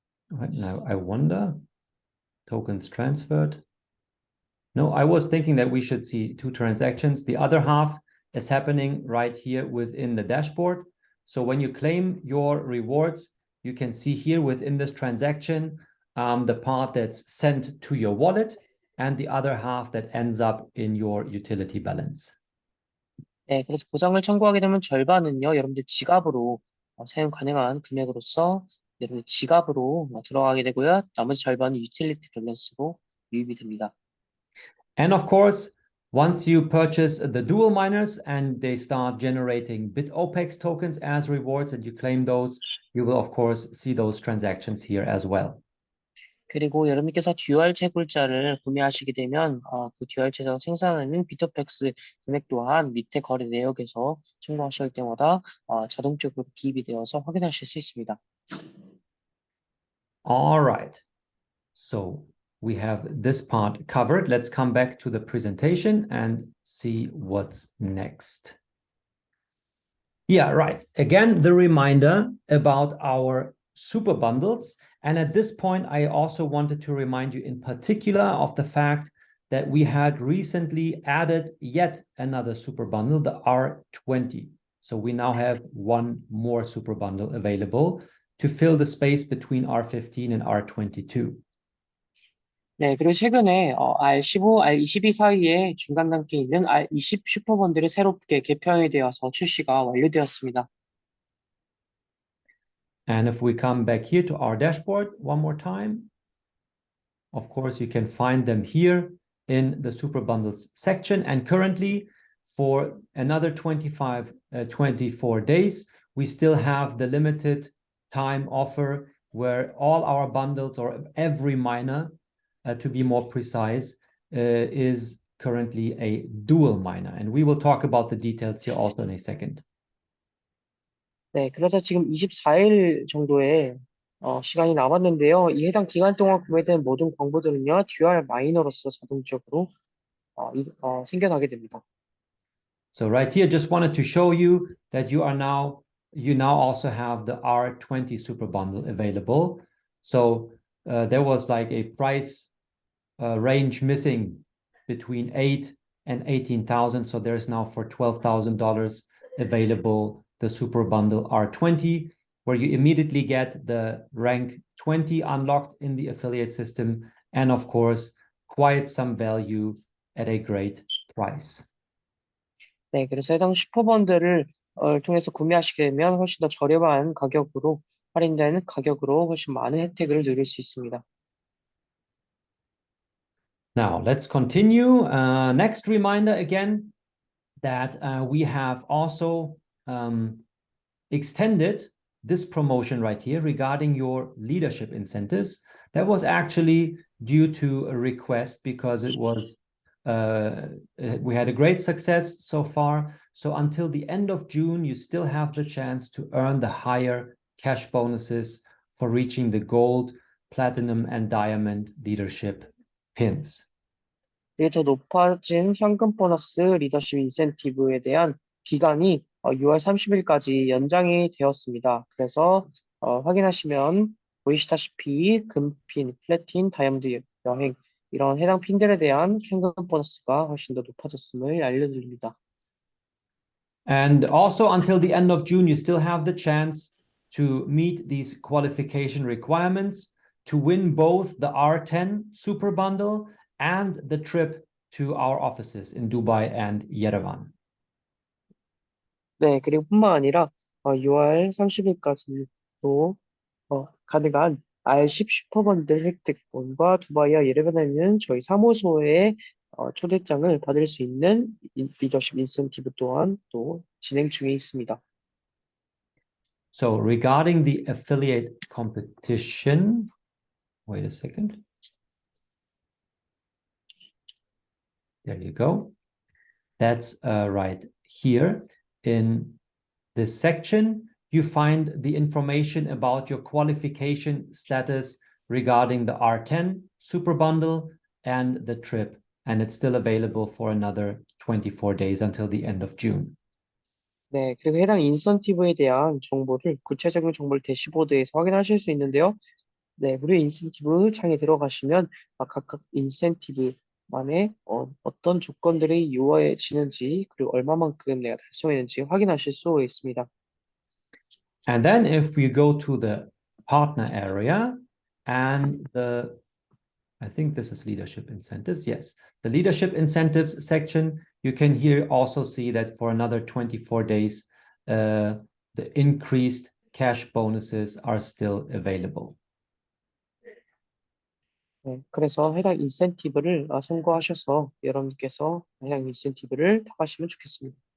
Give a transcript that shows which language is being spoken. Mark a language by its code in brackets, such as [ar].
[en] Right now, I wonder, tokens transferred. No, I was thinking that we should see two transactions. The other half is happening right here within the dashboard. So when you claim your rewards, you can see here within this transaction, the part that's sent to your wallet and the other half that ends up in your utility balance. [ko] 네, 그래서 보상을 청구하게 되면 절반은요, 여러분들 지갑으로 사용 가능한 금액으로서 여러분들 지갑으로 들어가게 되고요. 나머지 절반은 유틸리티 밸런스로 유입이 됩니다. [en] And of course, once you purchase the dual miners and they start generating Bitopex tokens as rewards and you claim those, you will of course see those transactions here as well. [ko] 그리고 여러분께서 듀얼 채굴자를 구매하시게 되면 그 듀얼 채굴 생산하는 비토팩스 금액 또한 밑에 거래 내역에서 청구하실 때마다 자동적으로 기입이 되어서 확인하실 수 있습니다. [en] All right. So we have this part covered. Let's come back to the presentation and see what's next. Yeah, right. Again, the reminder about our super bundles. And at this point, I also wanted to remind you in particular of the fact that we had recently added yet another super bundle, the R20. So we now have one more super bundle available to fill the space between R15 and R22. [ko] 네, 그리고 최근에 R15, R22 사이에 중간 단계에 있는 R20 슈퍼번들이 새롭게 개편이 되어서 출시가 완료되었습니다. [en] And if we come back here to our dashboard one more time, of course, you can find them here in the super bundles section. And currently, for another 24 days, we still have the limited time offer where all our bundles, or every miner, to be more precise, is currently a dual miner. And we will talk about the details here also in a second. [ko] 네, 그래서 지금 24일 정도의 시간이 남았는데요. 이 해당 기간 동안 구매된 모든 광고들은요, 듀얼 마이너로서 자동적으로 생겨나게 됩니다. [en] So right here, just wanted to show you that you now also have the R20 super bundle available. So there was like a price range missing between 8 and 18,000. So there's now for $12,000 available the super bundle R20, where you immediately get the rank 20 unlocked in the affiliate system, and of course, quite some value at a great price. [ko] 네, 그래서 해당 슈퍼번들을 통해서 구매하시게 되면 훨씬 더 저렴한 가격으로, 할인된 가격으로 훨씬 많은 혜택을 누릴 수 있습니다. [en] Now, let's continue. Next reminder again that we have also extended this promotion right here regarding your leadership incentives. That was actually due to a request because it was we had a great success so far. So until the end of June, you still have the chance to earn the higher cash bonuses for reaching the gold, platinum, and diamond leadership pins. [ko] 이게 더 높아진 현금 보너스 리더십 인센티브에 대한 기간이 6월 30일까지 연장이 되었습니다. 그래서 확인하시면 보이시다시피 금핀, 플래틴, 다이아몬드 여행 이런 해당 핀들에 대한 현금 보너스가 훨씬 더 높아졌음을 알려드립니다. [en] And also until the end of June, you still have the chance to meet these qualification requirements to win both the R10 super bundle and the trip to our offices in Dubai and Yerevan. [ko] 네, 그리고 뿐만 아니라 6월 30일까지도 가능한 R10 슈퍼번들 획득권과 두바이와 예레반에 있는 저희 사무소의 초대장을 받을 수 있는 리더십 인센티브 또한 또 진행 중에 있습니다. [en] So regarding the affiliate competition, wait a second. There you go. That's right here. In this section, you find the information about your qualification status regarding the R10 super bundle and the trip. And it's still available for another 24 days until the end of June. [ko] 네, 그리고 해당 인센티브에 대한 정보를, 구체적인 정보를 대시보드에서 확인하실 수 있는데요. 네, 무료 인센티브 창에 들어가시면 각각 인센티브만의 어떤 조건들이 이루어지는지 그리고 얼마만큼 내가 달성했는지 확인하실 수 있습니다. [en] And then if we go to the partner area and I think this is leadership incentives. Yes, the leadership incentives section, you can here also see that for another 24 days, the increased cash bonuses are still available. [ko] 네, 그래서 해당 인센티브를 참고하셔서 여러분께서 해당 인센티브를 타가시면 좋겠습니다.